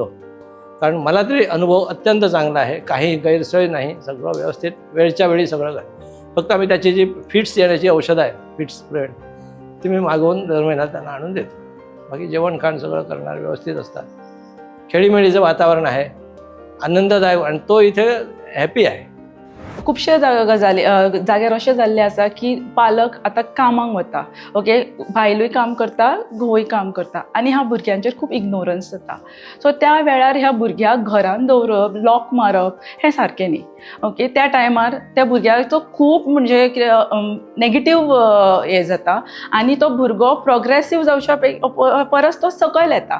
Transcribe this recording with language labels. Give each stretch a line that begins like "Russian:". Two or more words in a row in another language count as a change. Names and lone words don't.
Marathi: कारण मला तरी अनुभव अत्यंत चांगला आहे, काही गैरसोय नाही, सगळं व्यवस्थित वेळच्या वेळी सगळं काय. फक्त आम्ही त्याची जी फिट्स येण्याची औषधं आहे,
English: fits prevent,
Marathi: ती मी मागवून दर महिन्यात त्यांना आणून देतो. बाकी जेवण खाण सगळं करणार व्यवस्थित असतात. खेळीमेळीचं वातावरण आहे, आनंददायक, आणि तो इथे हॅपी आहे.
Konkani: खुबशे जाग्यार अशें जाल्लें आसा की पालक आतां कामाक वता, ओके, बायलूय काम करता, घोवूय काम करता, आनी ह्या भुरग्यांचेर खूब इग्नोरन्स जाता. सो त्या वेळार ह्या भुरग्याक घरान दवरप, लॉक मारप हें सारकें न्ही. ओके, त्या टायमार त्या भुरग्याचो खूब म्हणजे नेगेटीव हें जाता आनी तो भुरगो प्रोग्रेसीव जावच्या परस तो सकयल येता.